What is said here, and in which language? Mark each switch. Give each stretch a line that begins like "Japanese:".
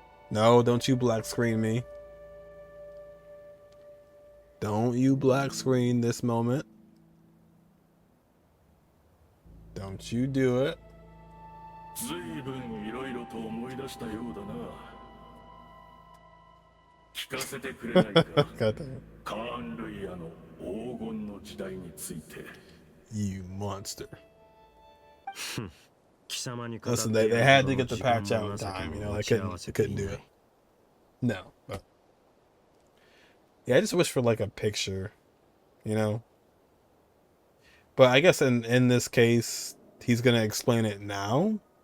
English: No, don't you black screen me. Don't you black screen this moment. Don't you do it.
Japanese: ずいぶんいろいろと思い出したようだな。聞かせてくれないか。カーン・ルイヤの黄金の時代について。
English: You monster.
Japanese: 貴様に
English: Listen, they had to get the patch out in time, you know, they couldn't do it. No. But yeah, I just wish for like a picture, you know. But I guess in this case, he's gonna explain it now.